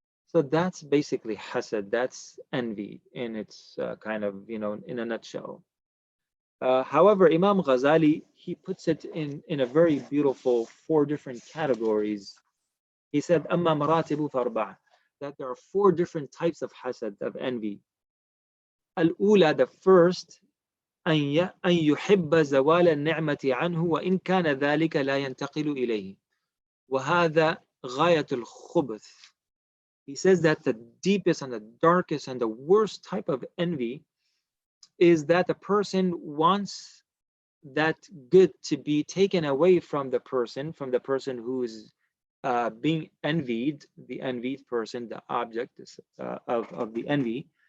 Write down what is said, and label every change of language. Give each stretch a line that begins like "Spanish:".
English: So that's basically hasad. That's envy in its kind of, in a nutshell. However, Imam Ghazali, he puts it in a very beautiful four different categories. He said,
Arabic: "Amma maratibu farba,"
English: that there are four different types of hasad, of envy.
Arabic: Al-ula,
English: the first,
Arabic: أن يحب زوال النعمة عنه وإن كان ذلك لا ينتقل إليه وهذا غاية الخبث.
English: He says that the deepest and the darkest and the worst type of envy is that the person wants that good to be taken away from the person who is being envied, the envied person, the object of the envy.